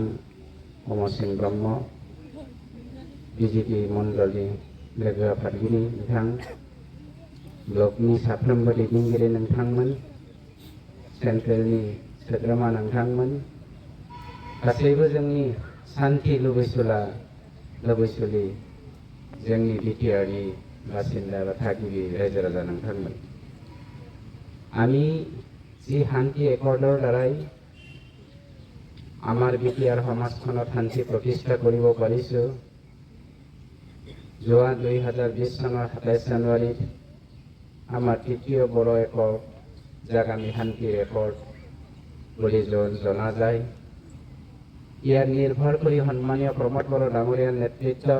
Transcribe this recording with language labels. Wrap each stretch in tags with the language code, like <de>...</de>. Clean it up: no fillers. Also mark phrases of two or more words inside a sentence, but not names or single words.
<brx>अमर सिंह ब्रह्म बिजेपि मण्डलनि लोगो आफादगिरि बिथां ब्लकनि साफ्रोमबो दैदेनगिरि नोंथांमोन सेन्ट्रेलनि सोद्रोमा नोंथांमोन गासैबो जोंनि सान्थि लुबैसुलि जोंनि बिटिआरनि बासिन्दा बा थागिबि रायजो राजा नोंथांमोन</brx> <as>আমি যি শান্তি একৰ্ডৰ দ্বাৰাই আমাৰ বিটিআৰ সমাজখনত শান্তি প্ৰতিষ্ঠা কৰিব পাৰিছোঁ যোৱা 2020 চনৰ 27 জানুৱাৰীত আমাৰ তৃতীয় বড়ো একৰ্ড যাক আমি শান্তিৰ একৰ্ড বুলি জনা যায় ইয়াৰ নিৰ্ভৰ কৰি সন্মানীয় প্ৰমোদ বড়ো ডাঙৰীয়াৰ নেতৃত্বত</as>